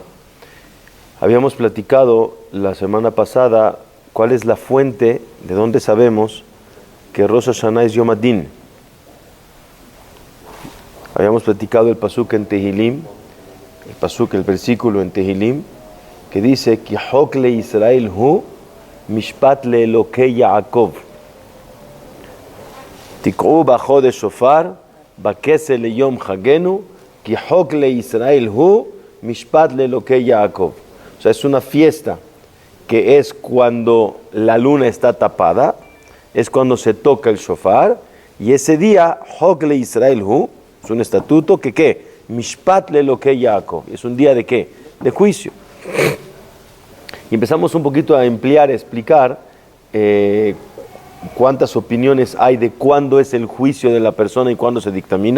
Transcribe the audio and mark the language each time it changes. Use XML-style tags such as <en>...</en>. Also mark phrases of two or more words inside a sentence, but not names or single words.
<es>Habíamos platicado la semana pasada cuál es la fuente, de dónde sabemos que Rosh Hashanah es</es> <he>Yom Adin.</he> <es>Habíamos platicado el pasuk en Tehilim, el versículo en Tehilim, que dice,</es> <he>כי חק לישראל הוא משפט לאלהי יעקב. תקעו בחדש שופר בכסה ליום חגנו כי חק לישראל הוא משפט לאלהי יעקב.</he> <es>O sea, es una fiesta que es cuando la luna está tapada, es cuando se toca el shofar, y ese día,</es> <he>חק לישראל הוא,</he> <es>es un estatuto que ¿qué?</es> <he>משפט לאלהי יעקב.</he> <es>Es un día de ¿qué? De juicio. Y empezamos un poquito a ampliar, a explicar cuántas opiniones hay de cuándo es el juicio de la persona y cuándo se dictamina.</es>